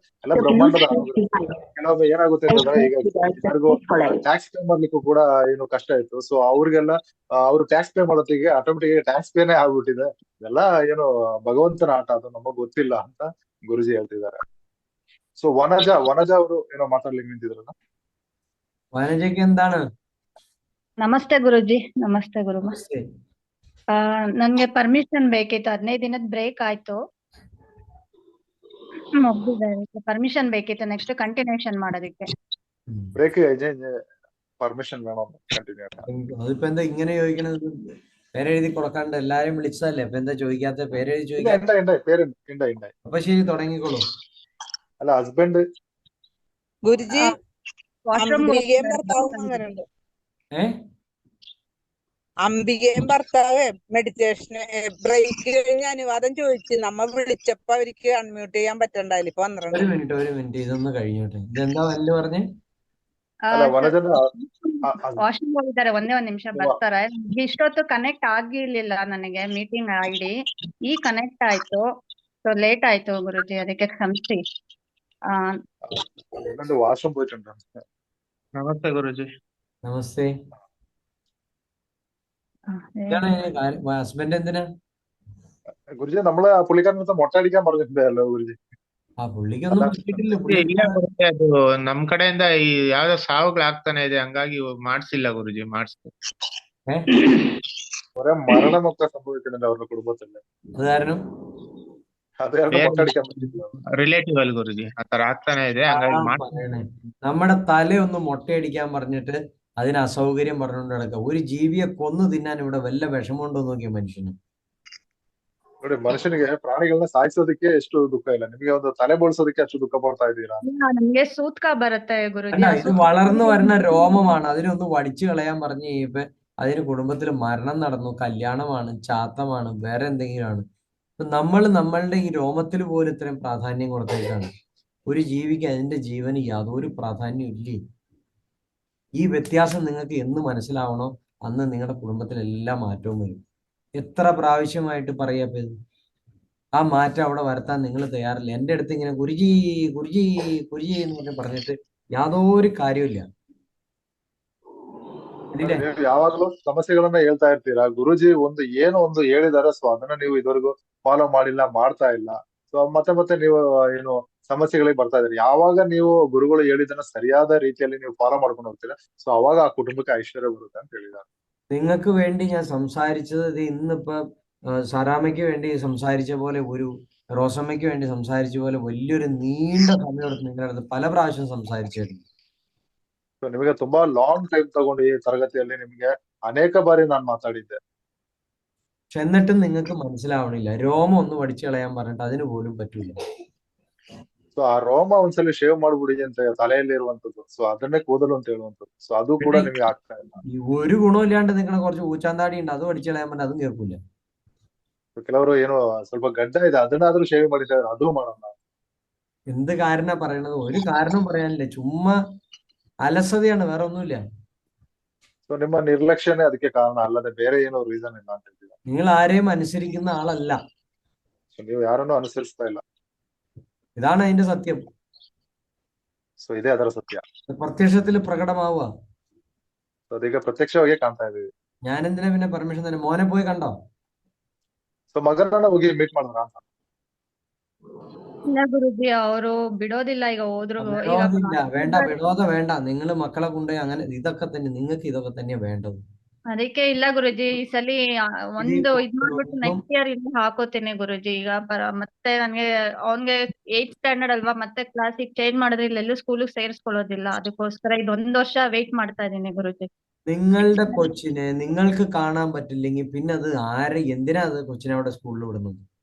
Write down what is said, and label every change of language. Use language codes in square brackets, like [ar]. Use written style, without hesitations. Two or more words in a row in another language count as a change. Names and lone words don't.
[kn] ಎಲ್ಲ ಬ್ರಹ್ಮಾಂಡದ ಕೆಲವೊಮ್ಮೆ ಏನಾಗುತ್ತೆ ಅಂತಂದ್ರೆ, ಈಗ ಯಾರಿಗೂ [en] tax pay [kn] ಮಾಡ್ಲಿಕ್ಕೂ ಕೂಡ ಕಷ್ಟ ಇತ್ತು. ಸೊ ಅವ್ರಿಗೆಲ್ಲ ಅವ್ರು [en] tax pay [kn] ಮಾಡೋತ್ತಿಗೆ [en] automatic tax [kn] ಪೇನೆ ಆಗ್ಬಿಟ್ಟಿದೆ. ಇದೆಲ್ಲ ಭಗವಂತನ ಆಟ, ಅದು ನಮಗ್ ಗೊತ್ತಿಲ್ಲ ಅಂತ ಗುರುಜಿ ಹೇಳ್ತಿದ್ದಾರೆ. ಸೊ ವನಜಾ ಅವರು ಮಾತಾಡ್ಲಿಕ್ಕೆ ನಿಂತಿದ್ರಲ್ಲ. [ml] വനജയ്ക്ക് എന്താണ്? [kn] ನಮಸ್ತೆ ಗುರುಜಿ. ನಮಸ್ತೆ ಗುರುಮ. ನನ್ಗೆ ಪರ್ಮಿಷನ್ ಬೇಕಿತ್ತು. 15 ದಿನದ ಬ್ರೇಕ್ ಆಯ್ತು, ಮುಗ್ದಿದೆ. ಪರ್ಮಿಷನ್ ಬೇಕಿತ್ತು [en] next continuation [kn] ಮಾಡೋದಕ್ಕೆ. [en] break permission [ml] വേണം കണ്ടിന്യൂ ചെയ്യാൻ. അതിപ്പോ എന്താ ഇങ്ങനെ ചോദിക്കണത്? പേരെഴുതി കൊടുക്കാണ്ട് എല്ലാരും വിളിച്ചതല്ലേ, അപ്പൊ എന്താ ചോദിക്കാത്ത? പേരെഴുതി ചോദിക്കാത്ത. അപ്പൊ ശരി, തുടങ്ങിക്കോളൂ. അല്ല, ഹസ്ബൻഡ് ഗുരുജി അംബികയും ഭർത്താവും അങ്ങനെയുണ്ട്. അംബികയും ഭർത്താവ് മെഡിറ്റേഷന് ബ്രേക്ക് കഴിഞ്ഞ് അനുവാദം ചോദിച്ചു. നമ്മ വിളിച്ചപ്പോ അവർക്ക് അൺമ്യൂട്ട് ചെയ്യാൻ പറ്റണ്ടായില്ല. ഇപ്പൊ 12. ഒരു മിനിറ്റ് ഇതൊന്ന് കഴിഞ്ഞോട്ടെ. ഇതെന്താ വല്ല പറഞ്ഞേ? [kn] ವಾಶ್ರೂಮ್ ಹೋಗಿದ್ದಾರೆ. ಒಂದೇ ಒಂದ್ ನಿಮಿಷ ಬರ್ತಾರೆ. ಇಷ್ಟೊತ್ತು ಕನೆಕ್ಟ್ ಆಗಿರ್ಲಿಲ್ಲ ನನಗೆ [en] meeting ID. [kn] ಈ ಕನೆಕ್ಟ್ ಆಯ್ತು, [en] so late [kn] ಆಯ್ತು ಗುರುಜಿ, ಅದಕ್ಕೆ ಕ್ಷಮಿಸಿ. [ml] വാഷ്റൂം പോയിട്ടുണ്ട്. [kn] ನಮಸ್ತೆ ಗುರುಜಿ. [ml] നമസ്തേ. ഹസ്ബൻഡ് എന്തിനാ? ഗുരുജി, നമ്മള് പുള്ളിക്കാരനടുത്ത് മൊട്ട അടിക്കാൻ പറഞ്ഞിട്ടുണ്ടല്ലോ ഗുരുജി. ആ പുള്ളിക്കൊന്നും പറ്റിയിട്ടില്ല. [kn] ಇಲ್ಲ ಗುರುಜಿ, ಅದು ನಮ್ ಕಡೆಯಿಂದ ಈ ಯಾವ್ದೋ ಸಾವುಗಳಾಗ್ತಾನೆ ಇದೆ, ಹಂಗಾಗಿ ಮಾಡ್ಸಿಲ್ಲ ಗುರುಜಿ. ಮಾಡಿಸ್ಬೇಕು. [ml] കുറെ മരണമൊക്കെ സംഭവിക്കുന്നുണ്ട് അവരുടെ കുടുംബത്തില്. അത് കാരണം മൊട്ട അടിക്കാൻ പറ്റില്ല. [kn] ರಿಲೇಟಿವ್ ಅಲ್ಲಿ ಗುರುಜಿ ಆತರ ಆಗ್ತಾನೆ ಇದೆ, ಹಂಗಾಗಿ [ml] നമ്മുടെ തലയൊന്ന് മൊട്ടയടിക്കാൻ പറഞ്ഞിട്ട് അതിന് അസൗകര്യം പറഞ്ഞുകൊണ്ട് നടക്കുക. ഒരു ജീവിയെ കൊന്നു തിന്നാൻ ഇവിടെ വല്ല വിഷമമുണ്ടോ നോക്കിയ മനുഷ്യന്. [kn] ನೋಡಿ, ಮನುಷ್ಯನಿಗೆ ಪ್ರಾಣಿಗಳನ್ನ ಸಾಯಿಸೋದಕ್ಕೆ ಎಷ್ಟು ದುಃಖ ಇಲ್ಲ, ನಿಮಗೆ ಒಂದು ತಲೆ ಬೋಳ್ಸೋದಕ್ಕೆ ಅಷ್ಟು ದುಃಖ ಪಡ್ತಾ ಇದ್ದೀರಾ. ನಮ್ಗೆ ಸೂತ್ಕ ಬರುತ್ತೆ ಗುರುಜಿ. [ml] അല്ല, ഇത് വളർന്നു വരുന്ന രോമമാണ്. അതിനൊന്ന് വടിച്ചു കളയാൻ പറഞ്ഞു കഴിയുമ്പോ അതിന് കുടുംബത്തിൽ മരണം നടന്നു, കല്യാണമാണ്, ചാത്തമാണ്, വേറെ എന്തെങ്കിലുമാണ്. അപ്പൊ നമ്മളുടെ ഈ രോമത്തിൽ പോലും ഇത്രയും പ്രാധാന്യം കൊടുത്തേക്കാണ്. ഒരു ജീവിക്ക് അതിന്റെ ജീവന് യാതൊരു പ്രാധാന്യം ഇല്ലേ. ഈ വ്യത്യാസം നിങ്ങൾക്ക് എന്ന് മനസ്സിലാവണോ അന്ന് നിങ്ങളുടെ കുടുംബത്തിൽ എല്ലാ മാറ്റവും വരും. എത്ര പ്രാവശ്യമായിട്ട് പറയാ ആ മാറ്റം അവിടെ വരുത്താൻ നിങ്ങൾ തയ്യാറില്ല. എൻ്റെ അടുത്ത് ഇങ്ങനെ ഗുരുജി ഗുരുജി ഗുരുജി എന്ന് പറഞ്ഞിട്ട് യാതൊരു കാര്യമില്ല. [kn] ನೀವು ಯಾವಾಗಲೂ ಸಮಸ್ಯೆಗಳನ್ನ ಹೇಳ್ತಾ ಇರ್ತೀರಾ. ಗುರುಜಿ ಏನೋ ಒಂದು ಹೇಳಿದಾರೆ, ಸೊ ಅದನ್ನ ನೀವು ಇದುವರೆಗೂ ಫಾಲೋ ಮಾಡಿಲ್ಲ, ಮಾಡ್ತಾ ಇಲ್ಲ. ಸೊ ಮತ್ತೆ ನೀವು ಏನು ಸಮಸ್ಯೆಗಳಿಗೆ ಬರ್ತಾ ಇದ್ದೀರಿ. ಯಾವಾಗ ನೀವು ಗುರುಗಳು ಹೇಳಿದ್ದನ್ನ ಸರಿಯಾದ ರೀತಿಯಲ್ಲಿ ನೀವು ಫಾಲೋ ಮಾಡ್ಕೊಂಡು ಹೋಗ್ತೀರಾ, ಸೊ ಅವಾಗ ಆ ಕುಟುಂಬಕ್ಕೆ ಐಶ್ವರ್ಯ ಬರುತ್ತೆ ಅಂತ ಹೇಳಿದ್ದಾರೆ. [ml] നിങ്ങൾക്ക് വേണ്ടി ഞാൻ സംസാരിച്ചത് ഇത് ഇന്നിപ്പോ സാറാമ്മയ്ക്ക് വേണ്ടി സംസാരിച്ച പോലെ, ഒരു റോസമ്മയ്ക്ക് വേണ്ടി സംസാരിച്ച പോലെ വലിയൊരു നീണ്ട സമയമെടുത്ത് നിങ്ങളുടെ അടുത്ത് പല പ്രാവശ്യം സംസാരിച്ചായിരുന്നു. [kn] ಸೊ ನಿಮಗೆ ತುಂಬಾ [en] long time [kn] ತಗೊಂಡು ಈ ತರಗತಿಯಲ್ಲಿ ನಿಮಗೆ ಅನೇಕ ಬಾರಿ ನಾನು ಮಾತಾಡಿದ್ದೆ. [ml] പക്ഷെ എന്നിട്ടും നിങ്ങൾക്ക് മനസ്സിലാവണില്ല. രോമം ഒന്ന് പഠിച്ചു കളയാൻ പറഞ്ഞിട്ട് അതിന് പോലും പറ്റൂല. [kn] ಸೊ ಆ ರೋಮ ಒಂದ್ಸಲಿ ಶೇವ್ ಮಾಡ್ಬಿಡಿ ಅಂತ ತಲೆಯಲ್ಲಿ ಇರುವಂತದ್ದು, ಸೊ ಅದನ್ನೇ ಕೂದಲು ಅಂತ ಹೇಳುವಂತದ್ದು. ಸೊ ಅದು ಕೂಡ [ml] പിന്നെ [kn] ನಿಮಗೆ ಆಗ್ತಾ ಇಲ್ಲ. [ml] ഈ ഒരു ഗുണമില്ലാണ്ട് നിങ്ങളെ കുറച്ച് ഊച്ചാന്താടി ഉണ്ട്, അത് പഠിച്ചു കളയാൻ പറഞ്ഞാൽ അതും കേൾക്കൂല. [kn] So ಕೆಲವರು ಏನೋ ಸ್ವಲ್ಪ ಗಡ್ಡ ಇದೆ, ಅದನ್ನಾದ್ರೂ ಶೇವ್ ಮಾಡಿತಾ ಇದ್ದಾರೆ, ಅದು ಮಾಡೋಣ. [ml] എന്ത് കാരണ പറയണത്? ഒരു കാരണം പറയാനില്ല, ചുമ്മാ അലസതയാണ്, വേറെ ഒന്നുമില്ല. [kn] ಸೊ ನಿಮ್ಮ ನಿರ್ಲಕ್ಷ್ಯನೇ ಅದಕ್ಕೆ ಕಾರಣ, ಅಲ್ಲದೆ ಬೇರೆ ಏನೋ ರೀಸನ್ ಇಲ್ಲ ಅಂತ ಹೇಳ್ತೀರಾ. [ml] നിങ്ങൾ ആരെയും അനുസരിക്കുന്ന ആളല്ല. [kn] ಸೊ ನೀವು ಯಾರನ್ನೂ ಅನುಸರಿಸ್ತಾ ಇಲ್ಲ. [ml] ഇതാണ് അതിന്റെ സത്യം. [kn] ಸೊ ಇದೇ ಅದರ ಸತ್ಯ. [ml] പ്രത്യക്ഷത്തിൽ പ്രകടമാവുക. [kn] ಸೊ ಅದೀಗ ಪ್ರತ್ಯಕ್ಷವಾಗಿ ಕಾಣ್ತಾ ಇದೀವಿ. [ml] ഞാൻ എന്തിനാ പിന്നെ പെർമിഷൻ തന്നെ? മോനെ പോയി കണ്ടോ? [kn] ಸೊ ಮಗನನ್ನ ಹೋಗಿ ಮೀಟ್ ಮಾಡಿದ್ರ ಅಂತ. ಇಲ್ಲ ಗುರುಜಿ, ಅವರು ಬಿಡೋದಿಲ್ಲ ಈಗ ಹೋದ್ರು. ಈಗ [ml] വിടോദില്ല, വേണ്ട, വിടോദ വേണ്ട. നിങ്ങൾ മക്കളെ കൊണ്ടുപോയി അങ്ങനെ ഇതൊക്കെ തന്നെ, നിങ്ങൾക്ക് ഇതൊക്കെ തന്നെയാ വേണ്ടത്. [kn] ಅದಕ್ಕೆ ಇಲ್ಲ ಗುರುಜಿ, ಈ ಸಲಿ ಒಂದು ಇದ್ ಮಾಡ್ಬಿಟ್ಟು [en] next year [kn] ಇಲ್ಲಿ ಹಾಕೋತೀನಿ ಗುರುಜಿ. ಈಗ ಮತ್ತೆ ನನ್ಗೆ ಅವನ್ಗೆ [en] 8th standard [kn] ಅಲ್ವಾ, ಮತ್ತೆ ಕ್ಲಾಸಿಗೆ ಚೇಂಜ್ ಮಾಡಿದ್ರೆ ಇಲ್ಲೆಲ್ಲೂ ಸ್ಕೂಲಿಗೆ ಸೇರಿಸ್ಕೊಳ್ಳೋದಿಲ್ಲ. ಅದಕ್ಕೋಸ್ಕರ ಇದೊಂದ್ ವರ್ಷ ವೇಟ್ ಮಾಡ್ತಾ ಇದೀನಿ ಗುರುಜಿ. [ml] നിങ്ങളുടെ കൊച്ചിനെ നിങ്ങൾക്ക് കാണാൻ പറ്റില്ലെങ്കിൽ പിന്നെ അത് എന്തിനാ അത് കൊച്ചിനെ അവിടെ സ്കൂളിൽ വിടുന്നത്?